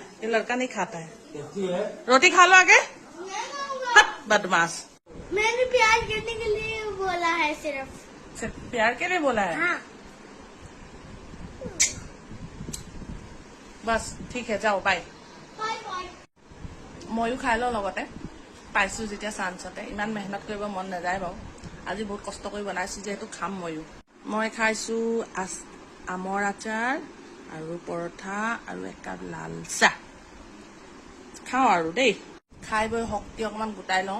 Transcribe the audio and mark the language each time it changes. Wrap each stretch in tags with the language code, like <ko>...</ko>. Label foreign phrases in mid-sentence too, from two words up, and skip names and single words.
<hi>ये लड़का नहीं खाता है। रोटी खा लो आगे। बदमाश। मैंने प्यार करने के लिए बोला है सिर्फ प्यार के लिए बोला है? हाँ। बस ठीक है, जाओ बाय।</hi> <as>ময়ো খাই লওঁ লগতে, পাইছোঁ যেতিয়া চান্সতে। ইমান মেহনত কৰিব মন নাযায় বাৰু, আজি বহুত কষ্ট কৰি বনাইছোঁ যিহেতু খাম ময়ো। মই খাইছোঁ আমৰ আচাৰ আৰু পৰঠা আৰু একাপ লাল চাহ। খাওঁ আৰু দেই। খাই বৈ শক্তি অকণমান গোটাই লওঁ।</as>